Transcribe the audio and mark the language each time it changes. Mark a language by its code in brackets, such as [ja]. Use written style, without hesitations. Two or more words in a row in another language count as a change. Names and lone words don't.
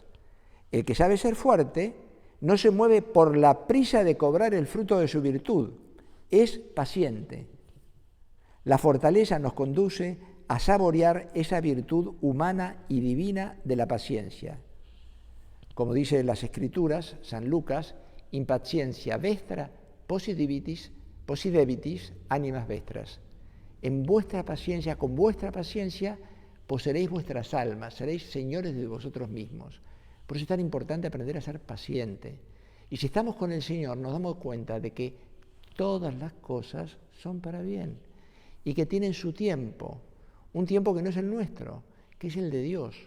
[es] El que sabe ser fuerte no se mueve por la prisa de cobrar el fruto de su virtud. Es paciente. La fortaleza nos conduce a saborear esa virtud humana y divina de la paciencia. Como dice en las Escrituras, San Lucas, [la] impaciencia vestra, posidebitis animas vestras. [es] En vuestra paciencia, con vuestra paciencia, poseeréis vuestras almas, seréis señores de vosotros mismos. Por eso es tan importante aprender a ser paciente. Y si estamos con el Señor, nos damos cuenta de que todas las cosas son para bien y que tienen su tiempo, un tiempo que no es el nuestro, que es el de Dios.